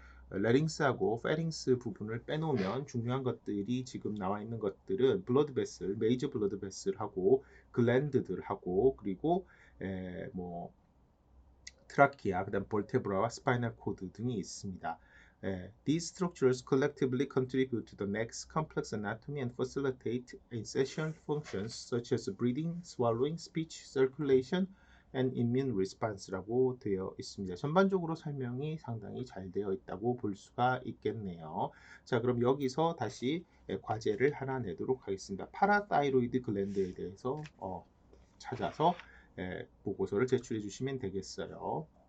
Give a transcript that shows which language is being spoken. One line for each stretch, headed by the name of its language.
Korean: 레링스하고 페링스 부분을 빼놓으면 중요한 것들이 지금 나와 있는 것들은 블러드 베슬, 메이저 블러드 베슬하고 글랜드들하고 그리고 뭐 트라키아, 그다음 볼테브라와 스파이널 코드 등이 있습니다.
English: These structures collectively contribute to the neck's complex anatomy and facilitate essential functions such as breathing, swallowing, speech, circulation, and immune response라고
Korean: 되어 있습니다. 전반적으로 설명이 상당히 잘 되어 있다고 볼 수가 있겠네요. 자, 그럼 여기서 다시 과제를 하나 내도록 하겠습니다. 파라타이로이드 글랜드에 대해서 찾아서 보고서를 제출해 주시면 되겠어요.